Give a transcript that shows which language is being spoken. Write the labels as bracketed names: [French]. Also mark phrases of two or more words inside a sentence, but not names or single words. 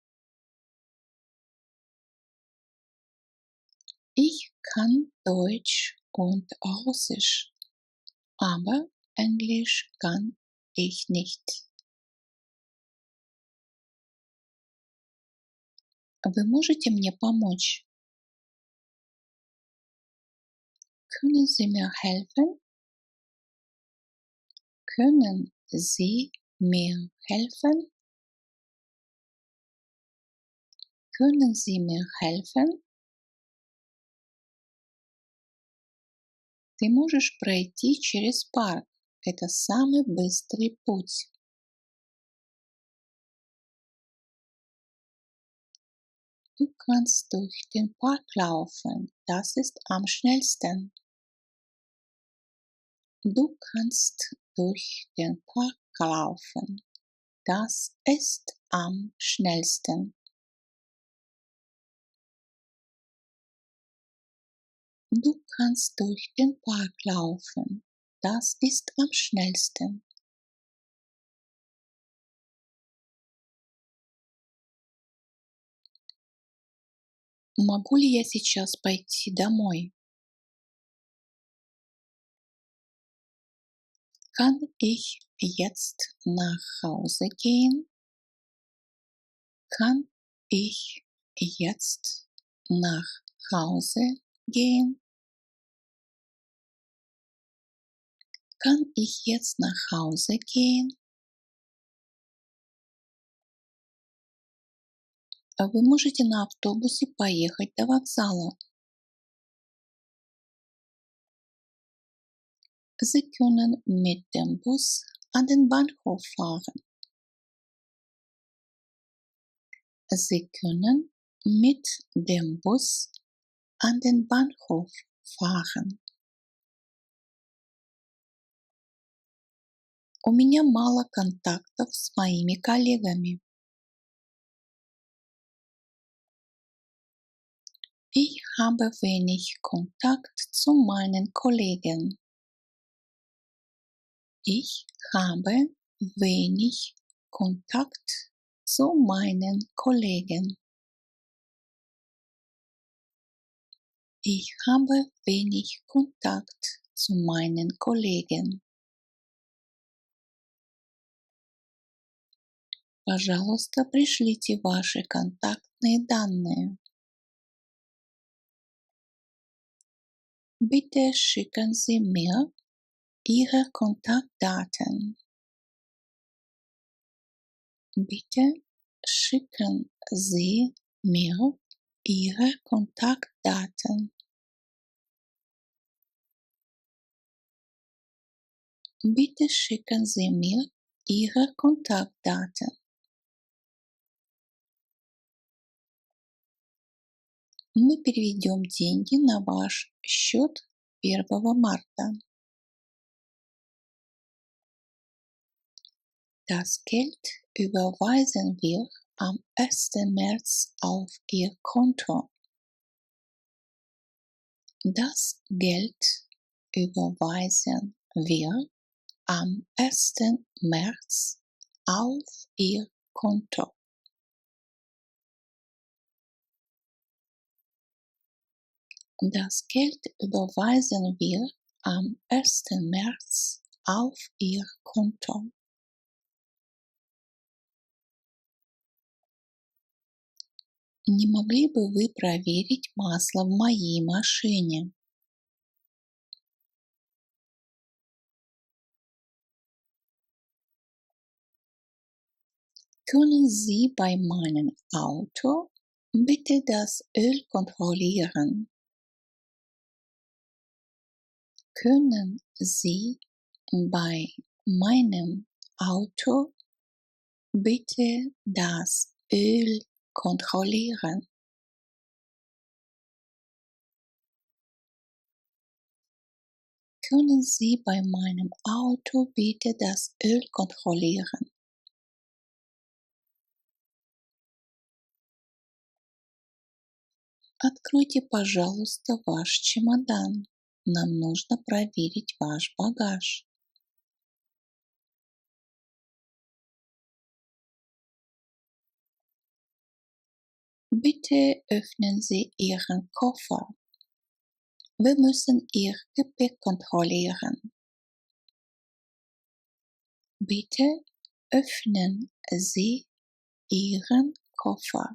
[German] Ich kann Deutsch und Russisch, aber Englisch kann ich nicht. [Russian] Вы можете мне помочь? [German] Können Sie mir helfen? Können Sie mir helfen? Können Sie mir helfen? [Russian] Ты можешь пройти через парк. Это самый быстрый путь. [German] Du kannst durch den Park laufen. Das ist am schnellsten. Du kannst durch den Park laufen. Das ist am schnellsten. Du kannst durch den Park laufen. Das ist am schnellsten. [Russian] Могу ли я сейчас пойти домой? [German] Kann ich jetzt nach Hause gehen? Kann ich jetzt nach Hause gehen? Kann ich jetzt nach Hause gehen? [Russian] Вы можете на автобусе поехать до вокзала. [German] Sie können mit dem Bus an den Bahnhof fahren. Sie können mit dem Bus an den Bahnhof fahren. [Russian] У меня мало контактов с моими коллегами. [German] Ich habe wenig Kontakt zu meinen Kollegen. Ich habe wenig Kontakt zu meinen Kollegen. Ich habe wenig Kontakt zu meinen Kollegen. [Russian] Пожалуйста, пришлите ваши контактные данные. [German] Bitte schicken Sie mir Ihre Kontaktdaten. Bitte schicken Sie mir Ihre Kontaktdaten. Bitte schicken Sie mir Ihre Kontaktdaten. [Russian] Мы переведем деньги на ваш счет 1 марта. [German] Das Geld überweisen wir am 1. März auf Ihr Konto. Das Geld überweisen wir am 1. März auf Ihr Konto. Das Geld überweisen wir am 1. März auf Ihr Konto. [Russian] Не могли бы вы проверить масло в моей машине? [German] Können Sie bei meinem Auto bitte das Öl kontrollieren? Können Sie bei meinem Auto bitte das Öl kontrollieren? Können Sie bei meinem Auto bitte das Öl kontrollieren? [Russian] Откройте, пожалуйста, ваш чемодан. Нам нужно проверить ваш багаж. [German] Bitte öffnen Sie Ihren Koffer. Wir müssen Ihr Gepäck kontrollieren. Bitte öffnen Sie Ihren Koffer.